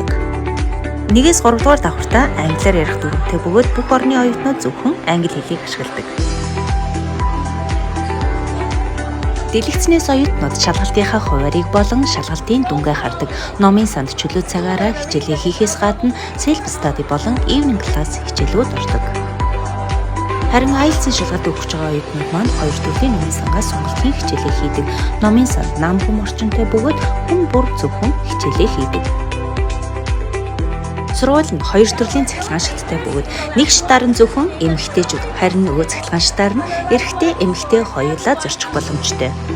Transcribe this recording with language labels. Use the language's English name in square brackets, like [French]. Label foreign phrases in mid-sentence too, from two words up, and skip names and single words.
[Mongolian] 1-3 дугаар давхартаа англиар ярих дүрмтэй бөгөөд бүх орны оюутнууд зөвхөн англи хэлийг ашигладаг. Дэлгэцнээс оюутнууд шалгалтынхаа хуваарийг болон шалгалтын дүнгээ хардаг. Номын санд чөлөө цагаараа хичээлээ хийхээс гадна [English] self study [Mongolian] болон [English] evening class [Mongolian] хичээлүүд ордог. Харин IELTS-ийн шалгалт өгч байгаа оюутнууд маань 2 төрлийн номын сангаас сонголтын хичээлээ хийдэг. Номын санд нам хүм орчинтой бөгөөд хүн бүр зөвхөн хичээлээ хийдэг. Сургууль нь 2 төрлийн цахилгаан шаттай бөгөөд нэг шатаар нь зөвхөн эмэгтэйчүүд, харин нөгөө цахилгаан шатаар нь эрэгтэй, эмэгтэй хоёулаа зорчих боломжтой.